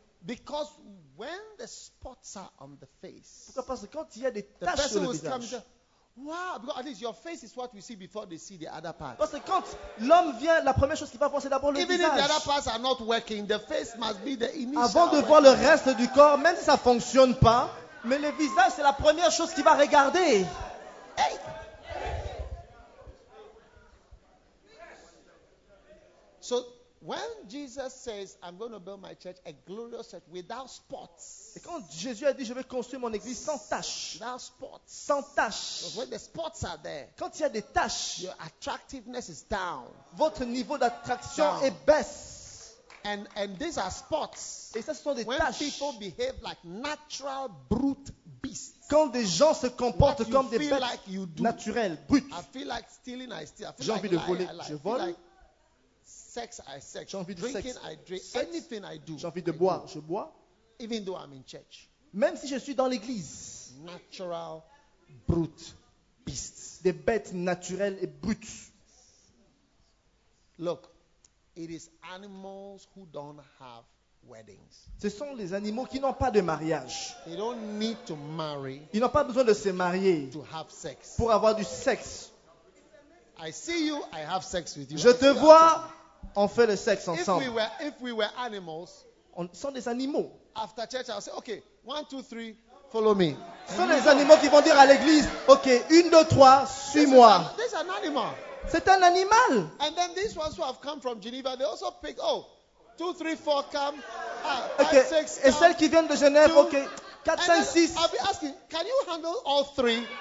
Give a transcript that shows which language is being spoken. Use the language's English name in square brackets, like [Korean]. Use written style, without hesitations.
[English] Because when the spots are on the face, [French] pourquoi? Parce que quand il y a des taches sur le visage, [English] wow, because at least your face is what we see before they see the other part. [French] Parce que quand l'homme vient, la première chose qu'il va voir, c'est d'abord le visage. [English] Even if the other parts are not working, the face must be the initial. [French] Avant de voir le reste du corps, même si ça fonctionne pas, mais le visage, c'est la première chose qu'il va regarder. Hey! [English] So when Jesus says, "I'm going to build my church a glorious church without spots," [French] et quand Jésus a dit, je vais construire mon église sans tache, [English] without spots, [French] sans tache, [English] when the spots are there, [French] quand il y a des taches, [English] your attractiveness is down, [French] votre niveau d'attraction est baisse, [English] and these are spots, [French] et ça ce sont des [English] when [French] taches. [English] When people behave like natural brute beasts, [French] quand des gens se comportent comme des bêtes [English] like [French] naturelles, brutes. [English] I feel like stealing, I steal. [French] J'ai envie de voler, je vole. [English] Sex, I sex. [French] J'ai envie de [English] drinking, [French] sexe. [English] I drink. Sex. Anything I do. [French] J'ai envie de [English] I [French] boire. Do. Je bois. [English] Even though I'm in church. [French] Même si je suis dans l'église. [English] Natural, brute, beasts. [French] Des bêtes naturelles et brutes. [English] Look, it is animals who don't have weddings. [French] Ce sont les animaux qui n'ont pas de mariage. [English] They don't need to marry. [French] Ils n'ont pas besoin de se marier. [English] To have sex. [French] Pour avoir du sexe. [English] I see you. I have sex with you. [French] Je te vois. On fait le sexe ensemble. [English] If we were animals, [French] sont des animaux. [English] After church, I'll say, okay, 1, 2, 3, follow me. [French] Sont les animaux qui vont dire à l'église, ok, 1, 2, 3, suis-moi. [English] This is an animal. [French] C'est un animal. [English] And then these ones who have come from Geneva, they also pick, oh, 2, 3, 4, come. Okay. 5, 6, [French] et celles qui viennent de Genève, ok, 4, 5, 6. [English] I'll be asking, can you handle all three?